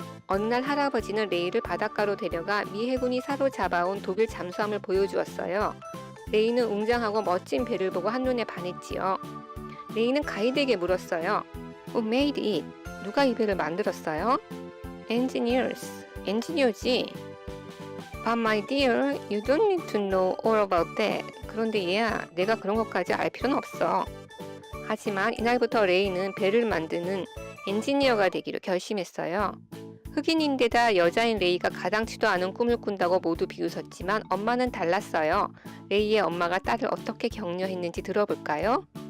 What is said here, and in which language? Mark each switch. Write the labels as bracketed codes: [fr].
[ko] 어느 날 할아버지는 레이를 바닷가로 데려가 미 해군이 사로잡아온 독일 잠수함을 보여주었어요. 레이는 웅장하고 멋진 배를 보고 한눈에 반했지요. 레이는 가이드에게 물었어요. [en] Who made it? [ko] 누가 이 배를 만들었어요? [en] Engineers. 엔지니어지. But my dear, you don't need to know all about that. [ko] 그런데 얘야, 내가 그런 것까지 알 필요는 없어. 하지만 이날부터 레이는 배를 만드는 엔지니어가 되기로 결심했어요. 흑인인데다 여자인 레이가 가당치도 않은 꿈을 꾼다고 모두 비웃었지만 엄마는 달랐어요. 레이의 엄마가 딸을 어떻게 격려했는지 들어볼까요?